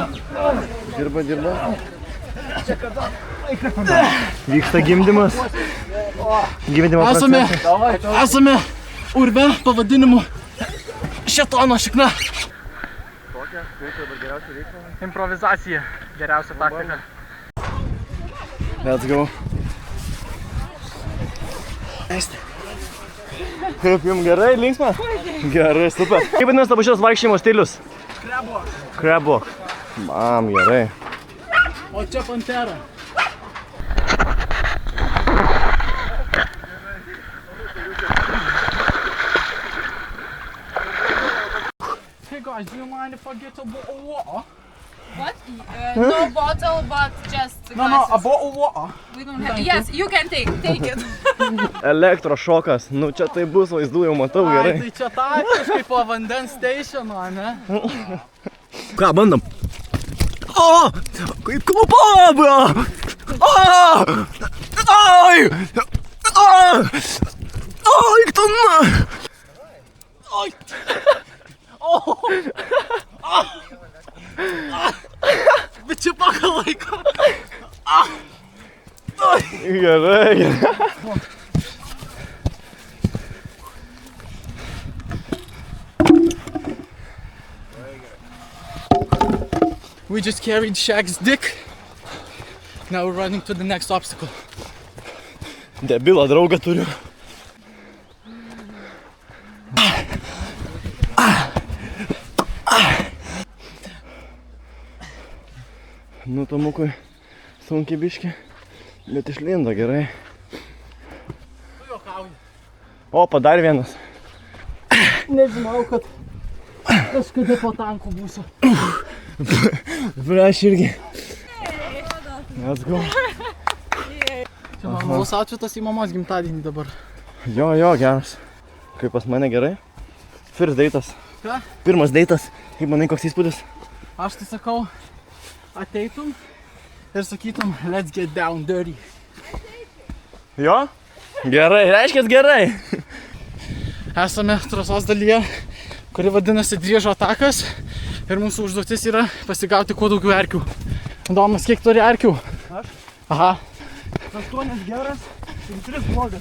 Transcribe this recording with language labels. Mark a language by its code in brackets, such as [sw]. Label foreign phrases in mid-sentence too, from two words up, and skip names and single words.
[lt] Dirba. Vyksta gimdymas. Gimdymo procesas. Esame urve pavadinimu Šėtono šikna. Improvizacija. Geriausia taktika. [en] Let's go. [lt] Kaip jums gerai, linksma? Gerai, super. Kaip vadinasi tavo šios vaikščiojimo stilius? [en] Crab walk. [lt] Mam, gerai. O čia pantera. [en] Hey guys, do you mind if I get a bottle of water? What? No bottle, but just No, glasses. a bottle of water. We don't have. Yes, you can take it. [lt] Elektrošokas. Nu čia tai bus vaizdų, jau matau Ai, gerai. tai čia taktiškai po vandens stationo, ne? Ką, bandom? O! Kaip klupaba! O! Ai! Ai, tana! Oi! O! Bet čia pagal laiko. Gerai. [en] We just carried Shaq's dick. Now we're running to the next obstacle. [lt] Debilą draugą turiu. Nu, Tomukui sunkiai biški, bet išlindo gerai. Tu juokauji. Opa, dar vienas. Nežinau, kad kažkada po tanku būsiu. Aš irgi. [en] Let's go. [lt] Čia normalus outfitas į mamos gimtadienį dabar. Jo, geras. Kaip pas mane gerai? [en] First date'as. [lt] Ką? Pirmas date'as. Kaip manai, koks įspūdis? Aš tai sakau, ateitum ir sakytum, [en] let's get down dirty. [lt] Jo? Gerai, reiškia gerai. Esame trasos dalyje, kuri vadinasi Driežo takas ir mūsų užduotis yra pasigauti kuo daugiau erkių. Domas, kiek turi erkių? Aš? Aha. 8 geras ir 3 blogas.